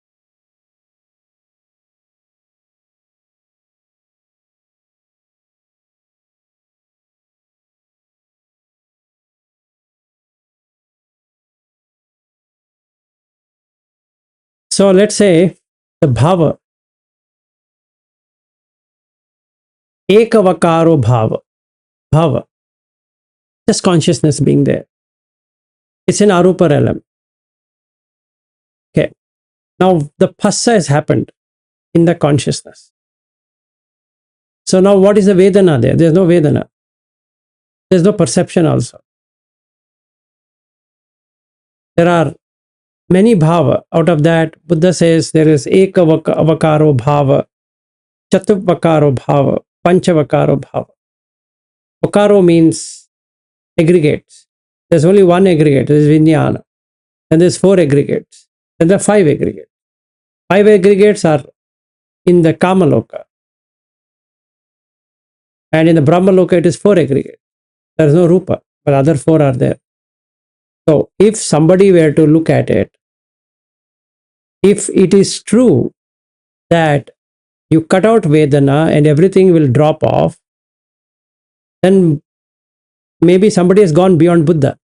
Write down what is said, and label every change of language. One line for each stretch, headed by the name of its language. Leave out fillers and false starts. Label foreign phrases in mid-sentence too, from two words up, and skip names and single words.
English: So let's say the
Pali: bhava, ekavakaro bhava,
English: just consciousness being there. It's in arupa realm. Okay. Now the phassa has happened in the consciousness. So now what is the Vedana there? There's no Vedana. There's no perception also. There are many bhava. Out of that, Buddha says there is
Pali: ekavakaro bhava, chatuvakaro bhava, panchavakaro bhava.
English: Vakaro means aggregates. There's only one aggregate, there's Vijnana. And there's four aggregates. And there are five aggregates. Five aggregates are in the Kamaloka. And in the Brahmaloka, it is four aggregates. There is no Rupa, but other four are there. So if somebody were to look at it, if it is true that you cut out Vedana and everything will drop off, then maybe somebody has gone beyond Buddha.